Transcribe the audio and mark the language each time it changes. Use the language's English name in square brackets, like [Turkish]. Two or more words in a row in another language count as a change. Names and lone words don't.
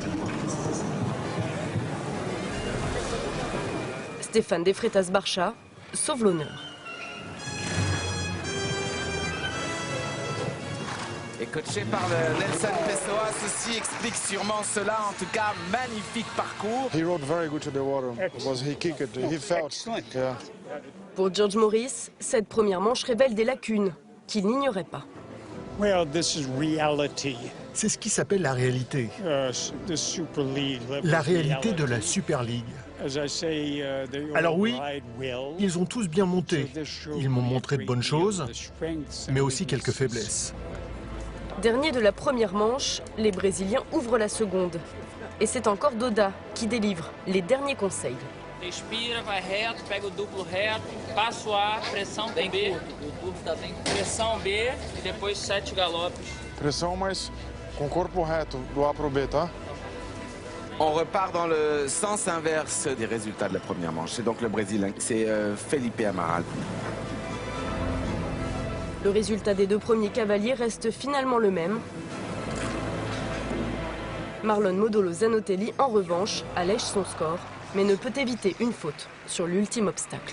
[French] Stéphane de Freitas Barça sauve l'honneur. Et coaché par le Nelson Pessoa, ceci explique sûrement cela. En tout cas, magnifique parcours. [English] He rode very good to the water because he kicked it. He felt. Yeah. [French] Pour George Morris, cette première manche révèle des lacunes qu'il n'ignorait pas. [English] Well, this is reality. [French] C'est ce qui s'appelle la réalité. The Super League. La réalité de la Super League. Alors oui, ils ont tous bien monté. Ils m'ont montré de bonnes choses, mais aussi quelques faiblesses. Dernier de la première manche, les Brésiliens ouvrent la seconde. Et c'est encore Doda qui délivre les derniers conseils. [Portuguese] Respira, vai reto, pega o duplo reto, passo A, pressão B, pressão B e depois 7 galopes. Pressão, mas com corpo reto, do A pro B, tá? [French] On repart dans le sens inverse des résultats de la première manche. C'est donc le Brésilien, c'est Felipe Amaral. Le résultat des 2 premiers cavaliers reste finalement le même. Marlon Modolo Zanotelli, en revanche, allège son score, mais ne peut éviter une faute sur l'ultime obstacle.